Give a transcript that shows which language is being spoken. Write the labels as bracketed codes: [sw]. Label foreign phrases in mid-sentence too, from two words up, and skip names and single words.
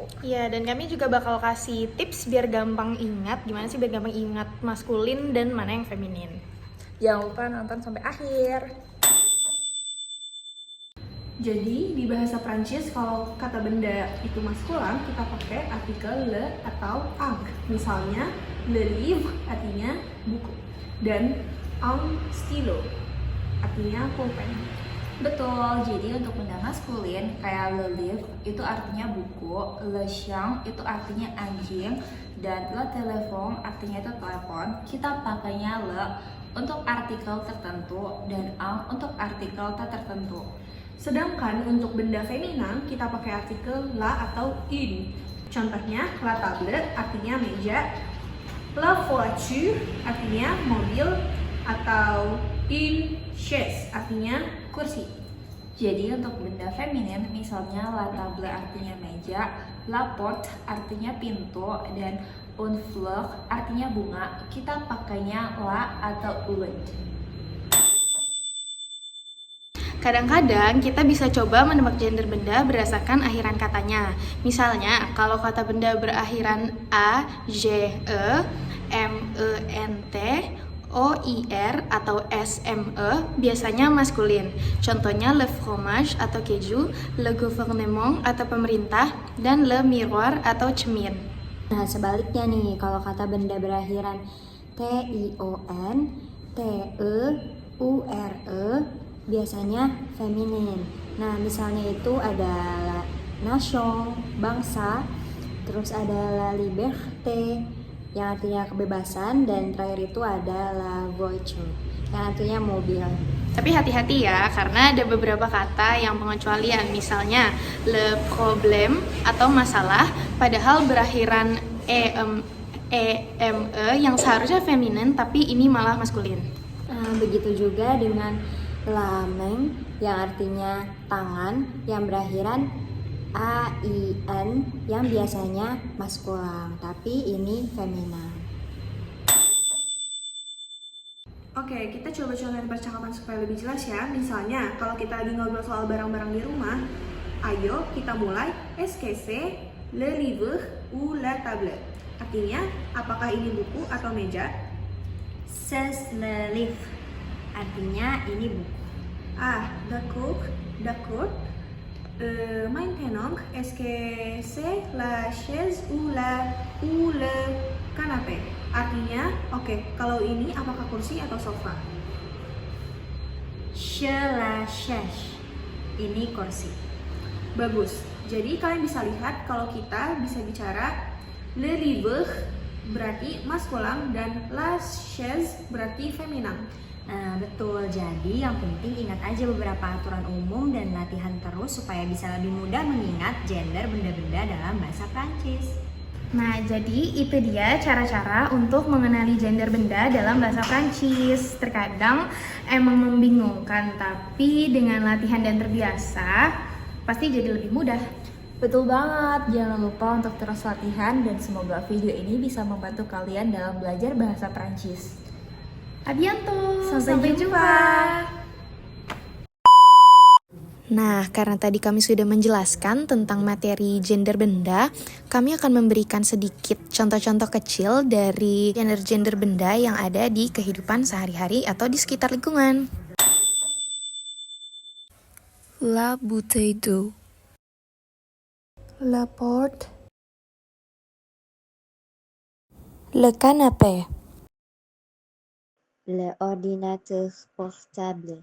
[id] Iya, dan kami juga bakal kasih tips biar gampang ingat. Gimana sih biar gampang ingat maskulin dan mana yang feminin. Jangan lupa nonton sampai akhir. Jadi di bahasa Prancis kalau kata benda itu maskulan kita pakai artikel le atau ang. Misalnya [fr] le livre [id] artinya buku dan [fr] un stylo [id] artinya pulpen. Betul, jadi untuk benda maskulin kayak [fr] le livre [id] itu artinya buku, [fr] le chien [id] itu artinya anjing, dan [fr] le téléphone [id] artinya itu telepon. Kita pakainya le untuk artikel tertentu dan ang untuk artikel tak tertentu. Sedangkan untuk benda feminin kita pakai artikel la atau une. Contohnya [fr] la table [id] artinya meja, [fr] la voiture [id] artinya mobil, atau [fr] une chaise [id] artinya kursi. Jadi untuk benda feminin misalnya [fr] la table [id] artinya meja, [fr] la porte [id] artinya pintu, dan [fr] une fleur [id] artinya bunga. Kita pakainya la atau une. Kadang-kadang kita bisa coba menebak gender benda berdasarkan akhiran katanya. Misalnya, kalau kata benda berakhiran a, j, e, m, e, n, t, o, i, r, atau s, m, e biasanya maskulin. Contohnya [fr] le fromage [id] atau keju, [fr] le gouvernement [id] atau pemerintah, dan [fr] le miroir [id] atau cermin. Nah, sebaliknya nih, kalau kata benda berakhiran tion, teure, biasanya feminin. Nah, misalnya itu ada nation, bangsa, terus ada [fr] la liberté [id] yang artinya kebebasan, dan terakhir itu ada [fr] la voiture [id] yang artinya mobil. Tapi hati-hati ya, karena ada beberapa kata yang pengecualian. Misalnya, [fr] le problème [id] atau masalah, padahal berakhiran yang seharusnya feminin, tapi ini malah maskulin. Begitu juga dengan [fr] la main [id] yang artinya tangan, yang berakhiran ain yang biasanya maskulan, tapi ini feminin. Oke, kita coba contohin percakapan supaya lebih jelas ya. Misalnya, kalau kita lagi ngobrol soal barang-barang di rumah, ayo kita mulai. [fr] Est-ce que c'est le livre ou la table? [id] Artinya, apakah ini buku atau meja? [fr] C'est le livre, [id] artinya ini buku. [fr] Ah, d'accord, d'accord. Maintenant, est-ce que c'est la chaise ou le canapé? [id] Artinya, oke, kalau ini apakah kursi atau sofa? [fr] C'est la chaise, [id] ini kursi. Bagus. Jadi kalian bisa lihat kalau kita bisa bicara [fr] le livre [id] berarti maskulan dan [fr] la chaise [id] berarti feminin. Nah, betul. Jadi yang penting ingat aja beberapa aturan umum dan latihan terus supaya bisa lebih mudah mengingat gender benda-benda dalam bahasa Prancis. Nah, jadi itu dia cara-cara untuk mengenali gender benda dalam bahasa Prancis. Terkadang emang membingungkan, tapi dengan latihan dan terbiasa, pasti jadi lebih mudah. Betul banget, jangan lupa untuk terus latihan dan semoga video ini bisa membantu kalian dalam belajar bahasa Prancis. [fr] A bientôt. [id] Sampai jumpa. Nah, karena tadi kami sudah menjelaskan tentang materi gender benda, kami akan memberikan sedikit contoh-contoh kecil dari gender-gender benda yang ada di kehidupan sehari-hari atau di sekitar lingkungan. [fr] La bouteille d'eau. La porte. Le canapé. Le ordinateur portable.